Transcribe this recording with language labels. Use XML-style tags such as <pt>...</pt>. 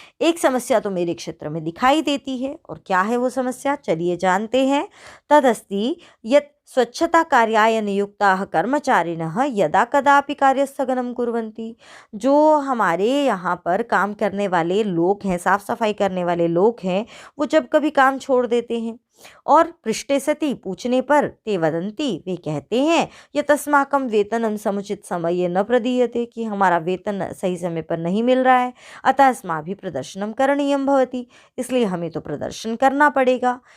<hi>एक समस्या तो मेरे क्षेत्र में दिखाई देती है, और क्या है वो समस्या, चलिए जानते हैं।</hi> <sa>तदस्ति यत् स्वच्छता कार्याय नियुक्ताः कर्मचारिणः यदा कदापि कार्यस्थगनं कुर्वन्ति।</sa> <hi>जो हमारे यहाँ पर काम करने वाले लोग हैं, साफ सफाई करने वाले लोग हैं, वो जब कभी काम छोड़ देते हैं, और</hi> <sa>पृष्ठे सति</sa> <hi>पूछने पर</hi> <sa>ते वदन्ति,</sa> <hi>वे कहते हैं,</hi> <sa>यतस्माकं वेतनं समुचित समये न प्रदीयते,</sa> <hi>कि हमारा वेतन सही समय पर नहीं मिल रहा है,</hi> <sa>अतः अस्माभिः प्रदर्शनं करणीयं भवति,</sa> <hi>इसलिए हमें तो प्रदर्शन करना पड़ेगा।</hi>